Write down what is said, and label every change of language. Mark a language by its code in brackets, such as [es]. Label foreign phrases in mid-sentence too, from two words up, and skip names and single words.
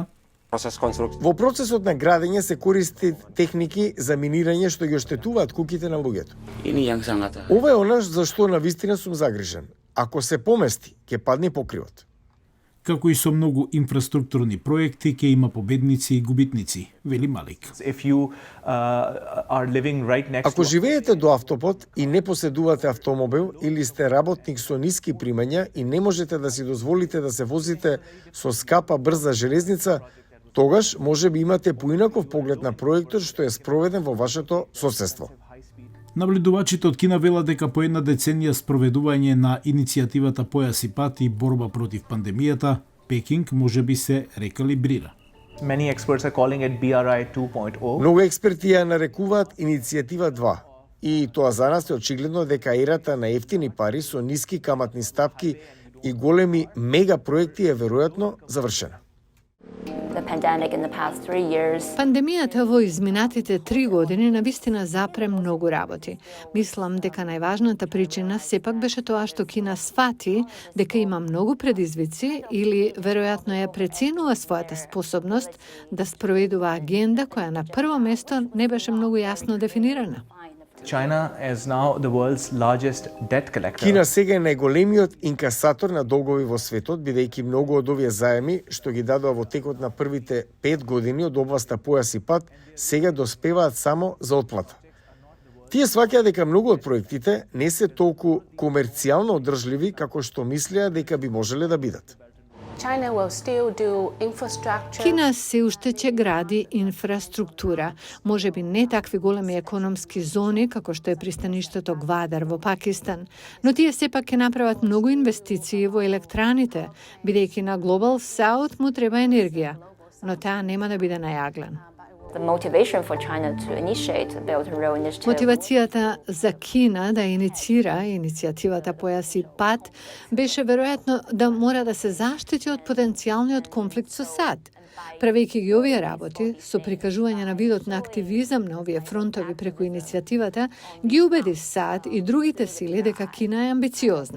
[mk] Во процесот на градење се користи техники за минирање што ги оштетуваат куките на луѓето. Ова е она за што навистина сум загрижен. Ако се помести, ќе падне покривот. како и со многу инфраструктурни проекти, ќе има победници и губитници, вели Малик. [en] If you are living right next [mk] Ако [en] to [mk] живеете до автопот и не поседувате автомобил или сте работник со ниски примања и не можете да си дозволите да се возите со скапа брза железница, Тогаш може би имате поинаков поглед на проектот што е спроведен во вашето соседство. Наблюдувачите од Кина велат дека по една деценија спроведување на иницијативата Појас и пат и борба против пандемијата, Пекинг може би се рекалибрира. [en] Many experts are calling it BRI 2.0. [mk] Многу експерти ја нарекуваат иницијатива 2. И тоа за нас е очигледно дека ерата на ефтини пари со ниски каматни стапки и големи мега проекти е веројатно завршена. [en] The pandemic in the past 3 years. [mk] Пандемијата во изминатите 3 години навистина запре многу работи. Мислам дека најважната причина сепак беше тоа што Кина свати дека има многу предизвици или веројатно ја преценува својата способност да спроведува агенда која на прво место не беше многу јасно дефинирана. [en] China is now the world's largest debt collector. [mk] Кина сега е најголемиот инкасатор на долгови во светот, бидејќи многу од овие заеми што ги дадоа во текот на првите 5 години од областа Појас и пат, сега доспеваат само за отплата. Тие сваќаат дека многу од проектите не се толку комерцијално одржливи како што мислеа дека би можеле да бидат. [en] China will still do infrastructure. [mk] Кина се уште ќе гради инфраструктура, може би не такви големи економски зони како што е пристаништето Гвадар во Пакистан, но тие сепак ќе направат многу инвестиции во електраните, бидејќи на Global South му треба енергија, но таа нема да биде најаглен. [en] The motivation for China to initiate the Belt and Road Initiative. [mk] Мотивацијата за Кина да инициира иницијативата Појас и пат беше веројатно да мора да се заштити од потенцијалниот конфликт со САД. Правејќи ги овие работи, со прикажување на видот на активизам на овие фронтови преку иницијативата, ги убеди САД и другите сили дека Кина е амбициозна.